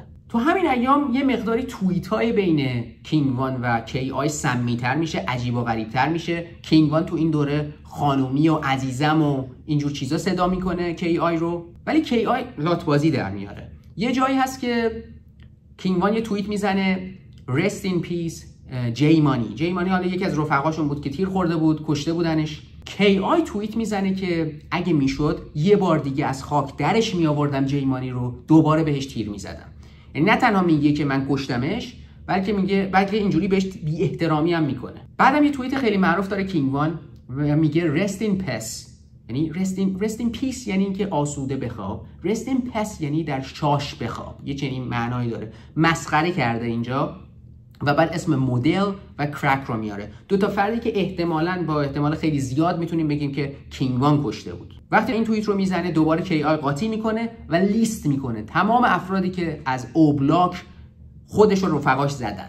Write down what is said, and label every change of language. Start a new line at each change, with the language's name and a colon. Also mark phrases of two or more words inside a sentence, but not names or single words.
Persian: تو همین ایام یه مقداری توییت های بین کینگ وان و کی آی سمی‌تر میشه، عجیب و غریب‌تر میشه. کینگ وان تو این دوره خانومی و عزیزم و اینجور چیزا صدا میکنه کی آی رو، ولی کی آی لاتبازی در میاره. یه جایی هست که کینگ وان یه توییت میزنه
English: Rest in peace
Persian: جی مانی. جی مانی حالا یکی از رفقاشون بود که تیر خورده بود، کشته بودنش. کی آی توییت میزنه که اگه میشد یه بار دیگه از خاک درش میآوردم جی مانی رو، دوباره بهش تیر میزدم. یعنی نه تنها میگه که من کشتمش، بلکه اینجوری بهش بی احترامی هم میکنه. بعدم یه توییت خیلی معروف داره کینگ وان و میگه
English: Rest in peace،
Persian: یعنی
English: rest in peace
Persian: یعنی اینکه آسوده بخواب،
English: Rest in peace
Persian: یعنی در شاش بخواب. یه چنین معنایی داره. مسخره کرده اینجا و بعد اسم مدل و کرک رو میاره. دو تا فردی که احتمالاً با احتمال خیلی زیاد میتونیم بگیم که کینگ وان کشته بود. وقتی این توییت رو میزنه دوباره کی آی قاطی میکنه و لیست میکنه تمام افرادی که از اوبلاک خودش و رفقاش زدن.